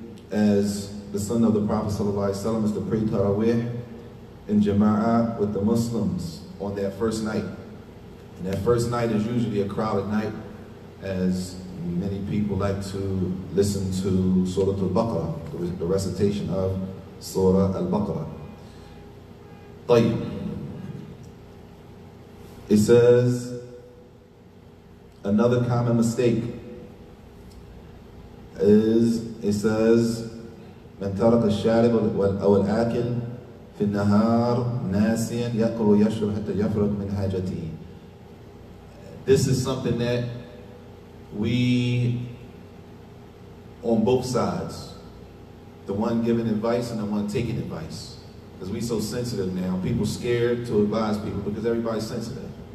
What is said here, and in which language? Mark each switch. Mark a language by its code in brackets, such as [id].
[en] As the sunnah of the Prophet ﷺ is to pray Tarawih in Jama'ah with the Muslims on that first night. And that first night is usually a crowded night, as many people like to listen to Surah Al-Baqarah, the recitation of Surah Al-Baqarah. [ar] Tayyib. [en] It says, another common mistake is, it says, [ar] من ترك الشارب أو الآكل في النهار ناسيا يأكل ويشرب حتى يفرغ من حاجته. [en] This is something that we, on both sides, the one giving advice and the one taking advice. Because we so sensitive now. People scared to advise people because everybody's sensitive.